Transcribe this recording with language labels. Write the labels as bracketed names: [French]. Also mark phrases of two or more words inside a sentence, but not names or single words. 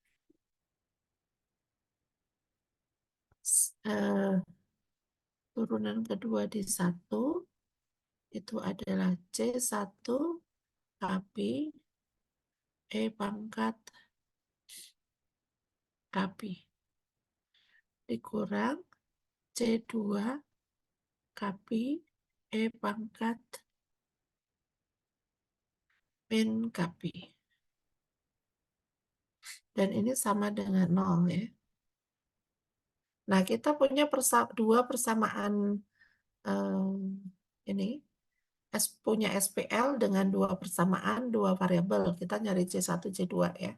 [Indonesian] Turunan kedua di 1 itu adalah C1 api E pangkat api dikurang C2 kapi E pangkat min kapi. Dan ini sama dengan 0 ya. Nah, kita punya dua persamaan ini. Punya SPL dengan dua persamaan, dua variabel. Kita nyari C1, C2 ya.